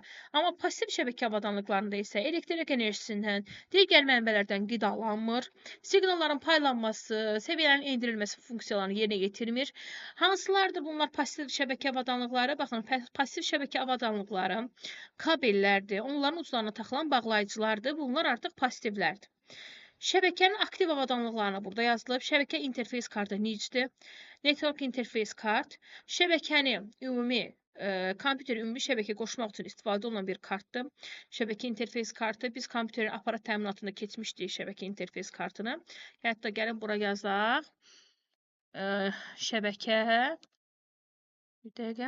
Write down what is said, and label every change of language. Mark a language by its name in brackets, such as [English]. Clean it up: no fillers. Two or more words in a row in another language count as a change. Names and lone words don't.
[Azerbaijani] Amma pasiv şəbəkə avadanlıqlarında isə elektrik enerjisindən, digər mənbələrdən qidalanmır, siqnalların paylanması, səviyyələrin endirilməsi funksiyalarını yerinə yetirmir. Hansılardır bunlar pasiv şəbəkə avadanlıqları? Baxın, pasiv şəbəkə avadanlıqları kabellərdir, onların uclarına taxılan bağlayıcılardır. Bunlar artıq passivlərdir. Şəbəkənin aktiv avadanlıqlarına burada yazılıb. Şəbəkə interfeys kartı NIC-dir. [English] Network interface card. [Azerbaijani] Şəbəkəni ümumi kompüter ümumi şəbəkə qoşmaq üçün istifadə olunan bir kartdır. Şəbəkə interfeys kartı. Biz kompüterin aparat təminatında keçmişdik şəbəkə interfeys kartını. Hətta gəlin bura yazaq. Şəbəkə bir dəqiqə.